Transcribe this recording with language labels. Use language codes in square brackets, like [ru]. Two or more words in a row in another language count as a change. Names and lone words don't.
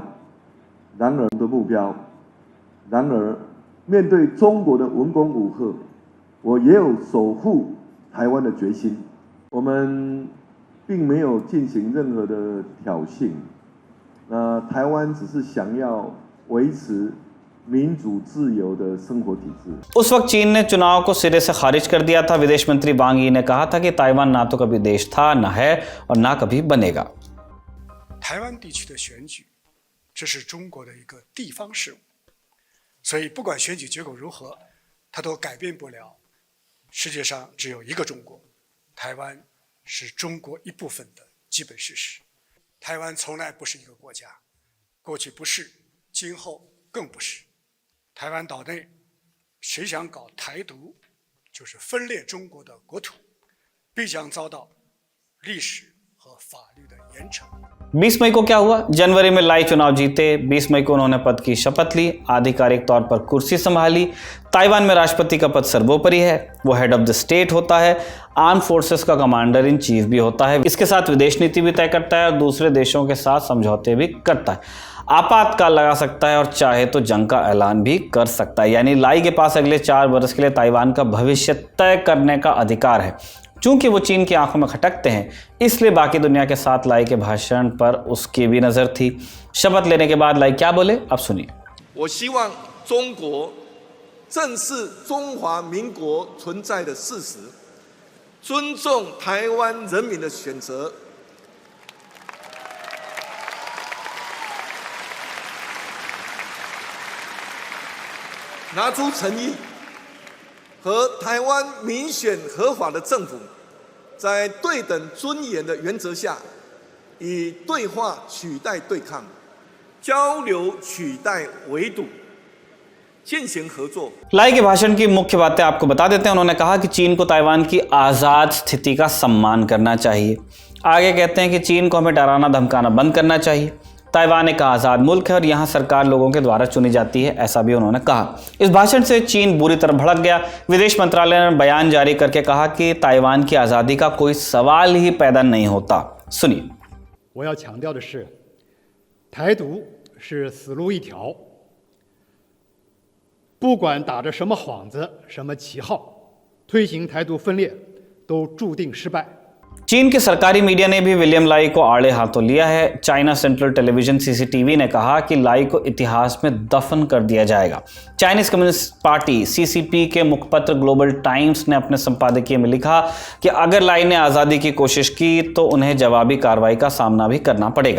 [zh] 然而，面对中国的文攻武吓，我也有守护台湾的决心。我们并没有进行任何的挑衅，台湾只是想要维持 民主自由的生活体制。 [hi] उस वक्त चीन ने चुनाव को सिरे से खारिज कर दिया था। विदेश मंत्री वांग यी ने कहा था कि ताइवान ना तो कभी देश था, ना है और ना कभी बनेगा। [zh] 台湾地区的选举，这是中国的一个地方事务，所以不管选举结果如何，它都改变不了世界上只有一个中国，台湾是中国一部分的基本事实。台湾从来不是一个国家，过去不是，今后更不是。台湾岛内，谁想搞台独，就是分裂中国的国土，必将遭到历史和法律的严惩。 [hi] 20 मई को क्या हुआ? जनवरी में लाई चुनाव जीते। 20 मई को उन्होंने पद की शपथ ली, आधिकारिक तौर पर कुर्सी संभाली। ताइवान में राष्ट्रपति का पद सर्वोपरि है, वो [en] head of the state [hi] होता है, [en] arm forces [hi] का [en] commander in chief [hi] भी होता है। इसके साथ विदेश नीति भी तय करता है और दूसरे देशों के साथ समझौते भी करता है। आपातकाल लगा सकता है और चाहे तो जंग का ऐलान भी कर सकता है। यानी लाई के पास अगले 4 वर्ष के लिए ताइवान का भविष्य तय करने का अधिकार है। चूंकि वो चीन की आंखों में खटकते हैं, इसलिए बाकी दुनिया के साथ लाई के भाषण पर उसकी भी नजर थी। शपथ लेने के बाद लाई क्या बोले, अब सुनिए। [zh] 我希望中国正视中华民国存在的事实，尊重台湾人民的选择。拿出诚意，和台湾民选合法的政府，在对等尊严的原则下，以对话取代对抗，交流取代围堵，进行合作。 [hi] लाई के भाषण की मुख्य बातें आपको बता देते हैं। उन्होंने कहा कि चीन को ताइवान की आज़ाद स्थिति का सम्मान करना चाहिए। आगे कहते हैं कि चीन को हमें डराना धमकाना बंद करना चाहिए। ताइवान एक आज़ाद मुल्क है और यहाँ सरकार लोगों के द्वारा चुनी जाती है, ऐसा भी उन्होंने कहा। इस भाषण से चीन बुरी तरह भड़क गया। विदेश मंत्रालय ने बयान जारी करके कहा कि ताइवान की आज़ादी का कोई सवाल ही पैदा नहीं होता। सुनिए। [zh] 我要强调的是，台独是死路一条，不管打着什么幌子、什么旗号，推行台独分裂都注定失败。 [hi] चीन के सरकारी मीडिया ने भी विलियम लाई को आड़े हाथों लिया है। चाइना सेंट्रल टेलीविजन CCTV ने कहा कि लाई को इतिहास में दफन कर दिया जाएगा। चाइनीज कम्युनिस्ट पार्टी CCP के मुखपत्र ग्लोबल टाइम्स ने अपने संपादकीय में लिखा कि अगर लाई ने आज़ादी की कोशिश की तो उन्हें जवाबी कार्रवाई का सामना भी करना पड़ेगा।